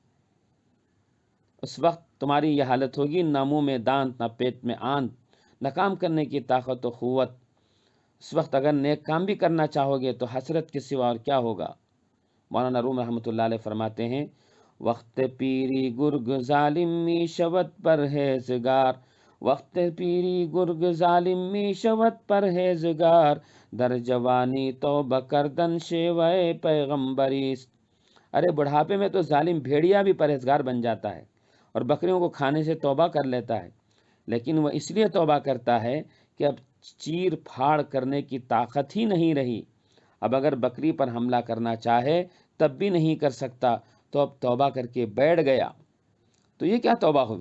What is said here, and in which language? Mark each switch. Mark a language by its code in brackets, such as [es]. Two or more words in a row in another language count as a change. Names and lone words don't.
[ur] اس وقت تمہاری یہ حالت ہوگی، نہ منہ میں دانت، نہ پیٹ میں آنت، نہ کام کرنے کی طاقت و قوت۔ اس وقت اگر نیک کام بھی کرنا چاہو گے تو حسرت کے سوا اور کیا ہوگا؟ مولانا روم رحمۃ اللہ علیہ فرماتے ہیں، [fa] وقت پیری گرگ ظالم می شود پرہیزگار، وقت پیری گرگ ظالم می شود پرہیزگار، در جوانی توبہ کردن شیوہ پیغمبریست۔ [ur] ارے بڑھاپے میں تو ظالم بھیڑیا بھی پرہیزگار بن جاتا ہے اور بکریوں کو کھانے سے توبہ کر لیتا ہے، لیکن وہ اس لیے توبہ کرتا ہے کہ اب چیر پھاڑ کرنے کی طاقت ہی نہیں رہی، اب اگر بکری پر حملہ کرنا چاہے تب بھی نہیں کر سکتا، تو اب توبہ کر کے بیٹھ گیا، تو یہ کیا توبہ ہوئی؟